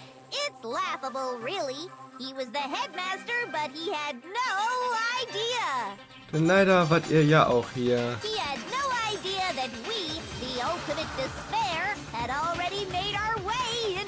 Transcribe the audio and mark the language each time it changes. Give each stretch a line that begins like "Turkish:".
English: It's laughable, really. He was the headmaster, but he had no idea.
German: Denn leider wart ihr ja auch hier.
English: He had no idea that we, the ultimate despair, had already made our way